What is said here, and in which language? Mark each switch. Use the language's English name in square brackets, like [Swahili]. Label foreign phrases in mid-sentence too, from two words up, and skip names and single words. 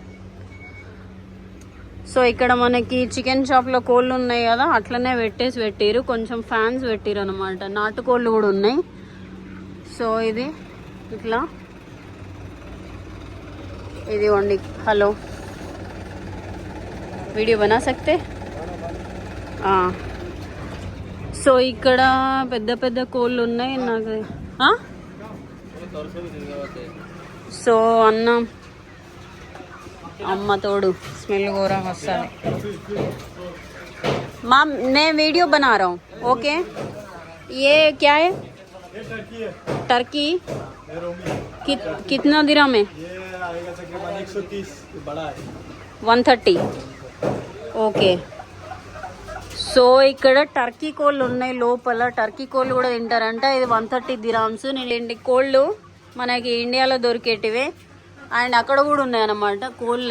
[Telugu] సో ఇక్కడ మనకి చికెన్ షాప్లో కోళ్ళు ఉన్నాయి కదా, అట్లనే పెట్టిరు. కొంచెం ఫ్యాన్స్ పెట్టిరు అనమాట. నాటుకోళ్ళు కూడా ఉన్నాయి. సో ఇది ఇట్లా ఇది వండి. [Hindi] हलो, वीडियो बना सकते. [Telugu] సో ఇక్కడ పెద్ద కోళ్ళు ఉన్నాయి. నాకు సో అమ్మ తోడు స్మెల్ ఘోరంగా వస్తుంది. [Hindi] मैं वीडियो बना रहा हूँ. ओके, ये क्या है? टर्की. कितना दिरहम है? 130. [Telugu] ఓకే. సో ఇక్కడ టర్కీ కోళ్ళు ఉన్నాయి లోపల. టర్కీ కోళ్ళు కూడా తింటారంట. ఇది 130 dirhams. నేను కోళ్ళు మనకి ఇండియాలో దొరికేటివే అండ్ అక్కడ కూడా ఉన్నాయి అన్నమాట కోళ్ళే.